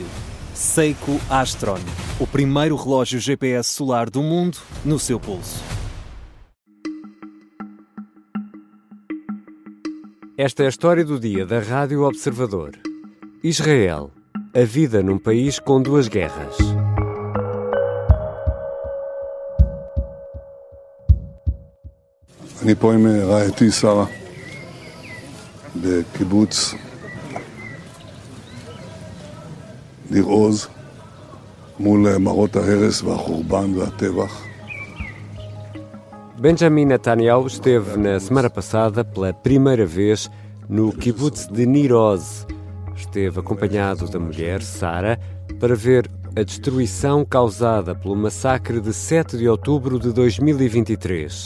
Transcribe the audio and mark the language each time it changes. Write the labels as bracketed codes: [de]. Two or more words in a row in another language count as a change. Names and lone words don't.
[pt] Seiko Astron, o primeiro relógio GPS solar do mundo no seu pulso. Esta é a história do dia da Rádio Observador. Israel, a vida num país com 2 guerras. [he] אני פה עם רעייתי שרה בקיבוץ ניר עוז מול מראות ההרס והחורבן והטבח. [pt] Benjamin Netanyahu esteve na semana passada pela primeira vez no kibbutz de Nir Oz. Esteve acompanhado da mulher, Sara, para ver a destruição causada pelo massacre de 7 de outubro de 2023.